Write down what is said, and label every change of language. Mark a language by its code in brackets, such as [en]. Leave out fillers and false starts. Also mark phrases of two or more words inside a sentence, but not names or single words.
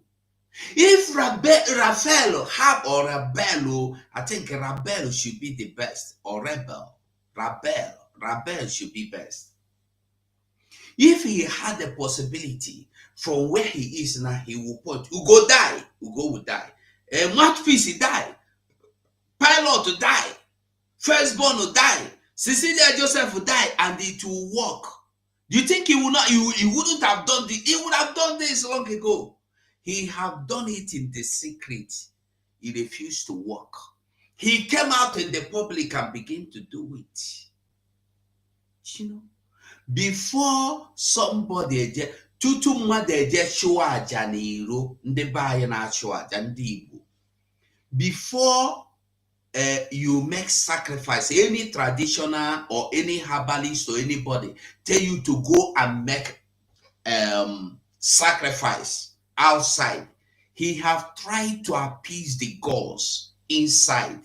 [en] If Raphael have or Rebel, I think Rebel should be the best. Or Rebel. Rebel should be best. If he had the possibility from where he is now, he will point. Ugo die. Ugo will die. Mouthpiece, he die. Pilot will die. Firstborn will die. Cecilia Joseph will die, and it will work. Do you think he will not? He wouldn't have done this. He would have done this long ago. He have done it in the secret. He refused to work. He came out in the public and began to do it. You know, before somebody [ig] tutu mmadụ eje chụọ aja n'iro ndị be anyị na-achụ aja ndị Igbo, [en] before you make sacrifice, any traditional or any herbalist or anybody tell you to go and make sacrifice outside, he have tried to appease the gods inside.